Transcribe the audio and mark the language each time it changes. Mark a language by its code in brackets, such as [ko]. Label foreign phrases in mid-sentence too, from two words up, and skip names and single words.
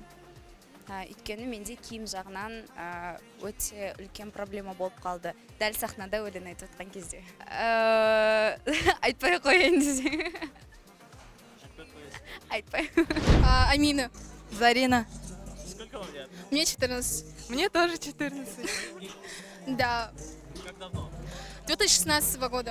[kk] Өйткені менде киім жағынан өте үлкен проблема болып қалды. Дәл сахнада өлең айтып отқан кезде. Айтпай қойын десе. Айтпай. [ru] Амина. Зарина. Сколько вам лет? Мне 14. Мне тоже 14. Да. Как давно? 2016 года.